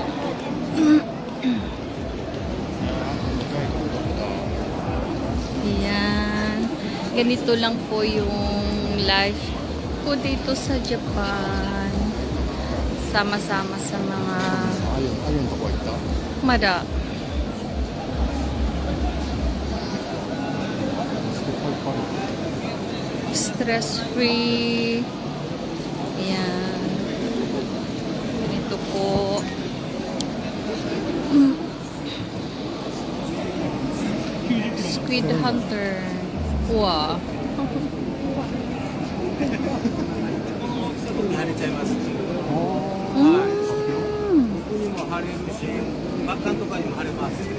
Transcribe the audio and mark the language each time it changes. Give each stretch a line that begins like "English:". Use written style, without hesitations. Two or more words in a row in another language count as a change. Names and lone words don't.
Filipino: Ayan. Ganito lang po yung life ko dito sa Japan. Sama-sama sa mga
Japanese: あゆのとこ行った mada.
Filipino: Stress-free. Ayan. Ganito po. Squid Hunter. Wow.
Japanese: 特に腫れちゃいます。 Mm. ここにも腫れるし、末端とかにも腫れます。